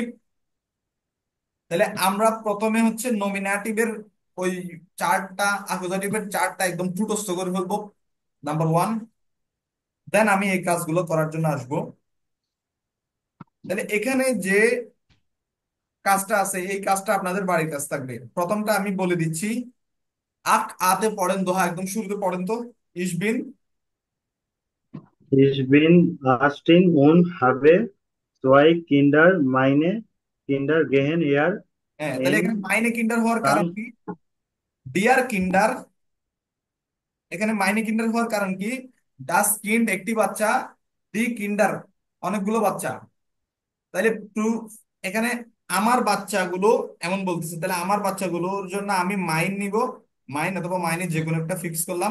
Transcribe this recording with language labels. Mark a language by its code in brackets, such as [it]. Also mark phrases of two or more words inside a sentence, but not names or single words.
[bn] তাহলে আমরা প্রথমে হচ্ছে নমিনাটিভের ওই চার্টটা, অ্যাকুজাটিভের চার্টটা একদম ঠুটস্থ করে ফেলবো, নাম্বার 1। দেন আমি এই কাজগুলো করার জন্য আসবো। তাহলে এখানে যে কাজটা আছে এই কাজটা আপনাদের বাড়ির কাজ থাকবে। প্রথমটা আমি বলে দিচ্ছি। আক আতে পড়েন, দোহা একদম শুরুতে পড়েন তো। [de] Ich bin, Ich bin 18 und habe zwei Kinder. Meine Kinder gehen eher [bn] হ্যাঁ, তাহলে এন এখানে [de] meine Kinder [bn] হওয়ার সান কারণ কি? [de] dier Kinder, [bn] এখানে [de] meine Kinder [bn] হওয়ার কারণ কি? [de] das Kind [bn] একটি বাচ্চা, [de] die Kinder [bn] অনেকগুলো বাচ্চা। তাহলে টু, এখানে আমার বাচ্চাগুলো এমন বলতেছে, তাহলে আমার বাচ্চাগুলোর জন্য আমি মাইন নিব, মাইন অথবা মাইনে যে কোনো একটা ফিক্স করলাম।